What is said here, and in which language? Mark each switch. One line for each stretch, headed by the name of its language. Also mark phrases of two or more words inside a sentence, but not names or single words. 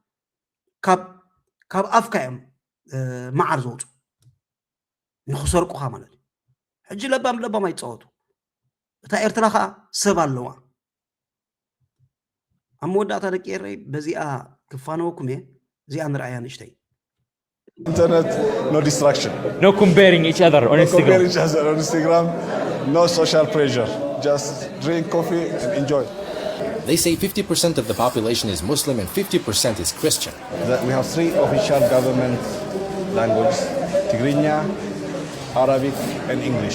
Tigrinya: ካብ ኣፍካ እዮም መዓር ዘውፁ ንኽሰርቁኻ ማለት እዩ ሕጂ ለባም ኣይፃወቱ እታ ኤርትራ ከዓ ሰብ ኣለዋ ኣብ መወዳእታ ደቂ ኤረይ በዚኣ ክፋነወኩም እየ እዚኣ ንርኣያ ንእሽተይ
English: Internet, no distraction. No comparing each other on No Instagram. compare each other on Instagram. No social pressure. Just drink coffee and enjoy. They say 50% of the population is Muslim and 50% is Christian. We have 3 official government languages: Tigrinya, Arabic, and English.